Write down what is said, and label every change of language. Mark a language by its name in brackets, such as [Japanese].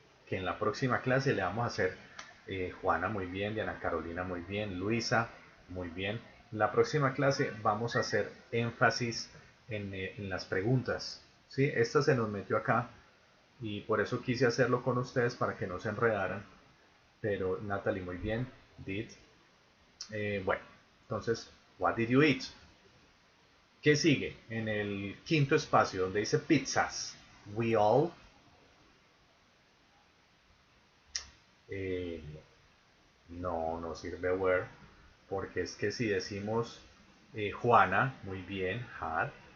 [Spanish] Que en la próxima clase le vamos a hacer Juana, muy bien. Diana Carolina, muy bien. Luisa, muy bien. La próxima clase vamos a hacer énfasis en las preguntas. ¿Sí? Esta se nos metió acá y por eso quise hacerlo con ustedes para que no se enredaran. Pero Natalie, muy bien. Did. Bueno, entonces, [English] what did you eat? [Spanish] ¿Qué sigue? En el quinto espacio donde dice pizzas. [English] We all. [Spanish] Eh, no, no sirve where. Porque es que si decimos Juana, muy bien, had.